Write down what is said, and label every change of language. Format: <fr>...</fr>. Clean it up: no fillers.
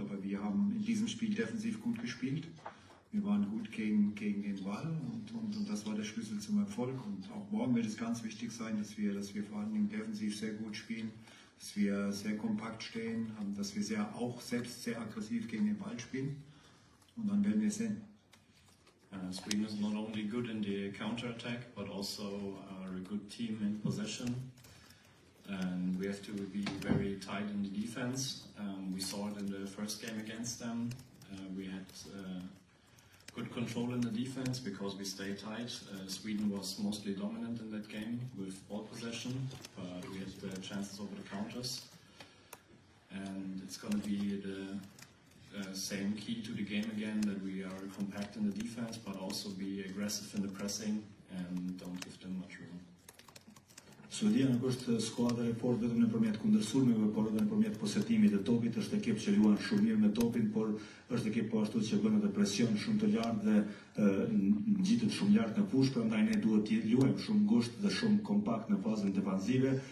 <de>Aber wir haben in diesem Spiel defensiv gut gespielt. Wir waren gut gegen den Ball, und das war der Schlüssel zum Erfolg. Und auch morgen wird es ganz wichtig sein, dass wir vor allen Dingen defensiv sehr gut spielen, dass wir sehr kompakt stehen, dass wir auch selbst sehr aggressiv gegen den Ball spielen. Und dann werden wir sehen.</de> <en>Sweden is not only good in the counter-attack, but also a good team in possession. And we have to be very tight in the defense. We saw it in the first game against them. We had good control in the defense because we stayed tight. Sweden was mostly dominant in that game with ball possession, but we had chances over the counters. And it's going to be the same key to the game again, that we are compact in the defense, but also be aggressive in the pressing and don't give them much room.</en> <sq>Suedia nuk është skuadër e fortë vetëm nëpërmjet kundërsulmeve, por edhe nëpërmjet posetimit të topit. Është ekip që luan shumë mirë me topin, por është ekip po ashtu që bën edhe presion shumë të lartë dhe ngjitet shumë lart në fushë, prandaj ne duhet të luajmë shumë ngushtë dhe shumë kompakt në fazën defanzive.</sq>